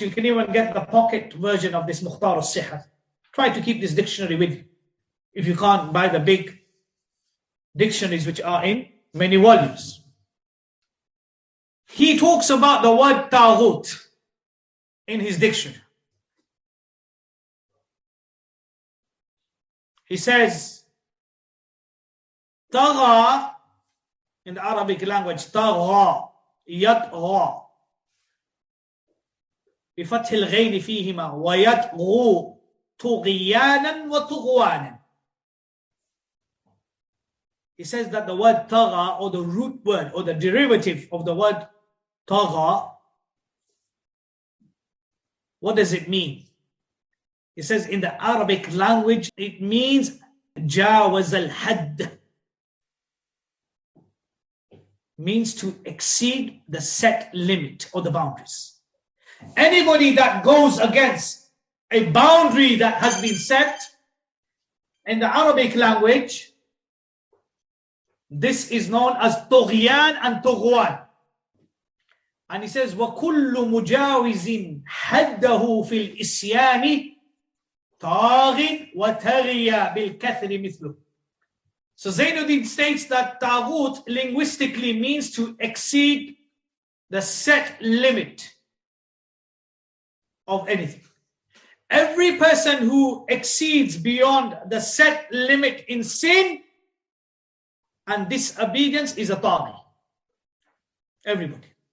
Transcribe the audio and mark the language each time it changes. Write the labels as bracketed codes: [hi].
[en] You can even get the pocket version of this Mukhtar al-Sihha. Try to keep this dictionary with you. If you can't, buy the big dictionaries which are in many volumes. he talks about the word Ṭāghūt in his dictionary. He says, [ar] طغى [en] in the Arabic language, [ar] طغى يطغى بفتح الغين فيهما ويطغو طغيانا وطغوانا. [en] He says that the word طغى, or the root word or the derivative of the word طغى, what does it mean? He says in the Arabic language it means [ar] جاوز الحد, [en] means to exceed the set limit or the boundaries. Anybody that goes against a boundary that has been set in the Arabic language, this is known as طغيان and طغوان. And he says [ar] وَكُلُّ مُجَاوِزٍ حَدَّهُ فِي الْإِسْيَانِ طاغٍ وَتَغِيَ بِالْكَثْرِ مِثْلُهُ. [en] So Zainuddin states that Ṭāghūt linguistically means to exceed the set limit of anything. Every person who exceeds beyond the set limit in sin and disobedience is a Ṭāghī. Everybody.